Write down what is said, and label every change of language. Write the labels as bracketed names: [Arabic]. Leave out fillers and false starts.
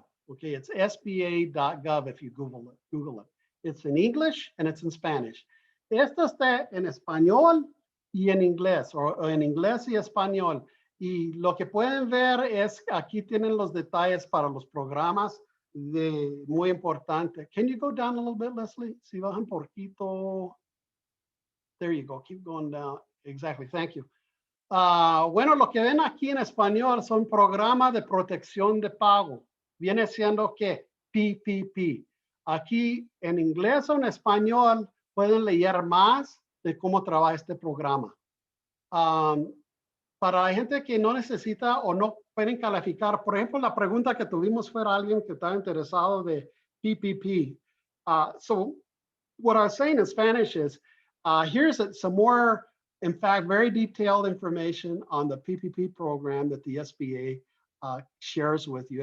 [English] Okay, it's sba.gov if you Google it. It's in English and it's in Spanish. [Spanish] Esto está en español y en inglés, o en inglés y español. Y lo que pueden ver es, aquí tienen los detalles para los programas muy importante. [English] Can you go down a little bit, Leslie? [Spanish] Si bajan poquito. [English] There you go, keep going down. Exactly, thank you. [Spanish] Bueno, lo que ven aquí en español son programas de protección de pago. Viene siendo ¿qué? PPP. Aquí en inglés o en español pueden leer más de cómo trabaja este programa. Para la gente que no necesita o no pueden calificar, por ejemplo, la pregunta que tuvimos fue alguien que estaba interesado de PPP. [English] So what I was saying in Spanish is, here's some more, in fact, very detailed information on the PPP program that the SBA shares with you.